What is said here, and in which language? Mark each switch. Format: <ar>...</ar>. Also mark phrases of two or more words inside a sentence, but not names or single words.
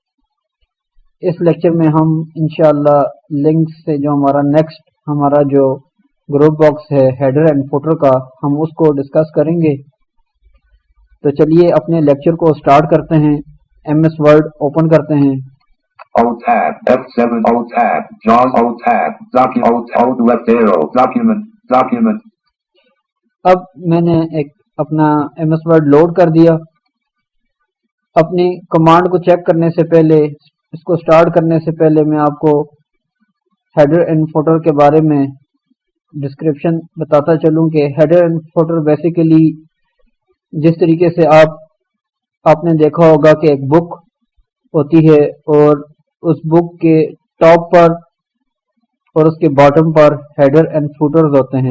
<ur>اس لیکچر میں ہم انشاءاللہ لنکس سے جو ہمارا جو</ur> <en>group box</en> <ur>ہے</ur> <en>header and footer</en> <ur>کا، ہم اس کو ڈسکس کریں گے. تو چلیے اپنے لیکچر کو سٹارٹ کرتے ہیں. ایم ایس ورڈ اوپن کرتے ہیں.</ur> <en>Alt tab F7 Alt tab JAWS Alt tab Alt left arrow document.</en> <ur>اب میں نے ایک اپنا ایم ایس ورڈ لوڈ کر دیا. اپنی کمانڈ کو چیک کرنے سے پہلے، اس کو سٹارٹ کرنے سے پہلے میں آپ کو</ur> <en>header and footer</en> <ur>کے بارے میں ڈسکرپشن بتاتا چلوں کہ</ur> <en>header and footer basically</en> <ur>جس طریقے سے آپ نے دیکھا ہوگا کہ ایک بک ہوتی ہے اور اس بک کے ٹاپ پر اور اس کے باٹم پر</ur> <en>header and footers</en> <ur>ہوتے ہیں.</ur>